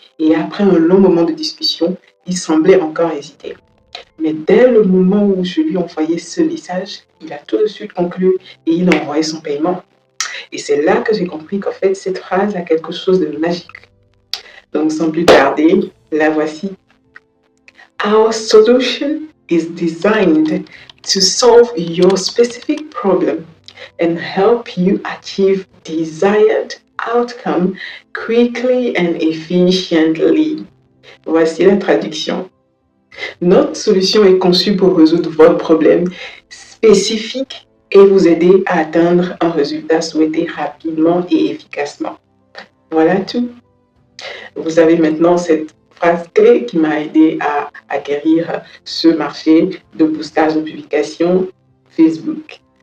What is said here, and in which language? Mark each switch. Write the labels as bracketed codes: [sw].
[fr] Et après un long moment de discussion, il semblait encore hésiter. Mais dès le moment où je lui envoyais ce message, il a tout de suite conclu et il a envoyé son paiement. Et c'est là que j'ai compris qu'en fait, cette phrase a quelque chose de magique. Donc, sans plus tarder, la voici. [en] Our solution is designed to solve your specific problem and help you achieve desired outcome quickly and efficiently. [fr] Voici la traduction. Notre solution est conçue pour résoudre votre problème spécifique et vous aider à atteindre un résultat souhaité rapidement et efficacement. Voilà tout. Vous avez maintenant cette phrase clé qui m'a aidé à acquérir ce marché de boostage de publication Facebook.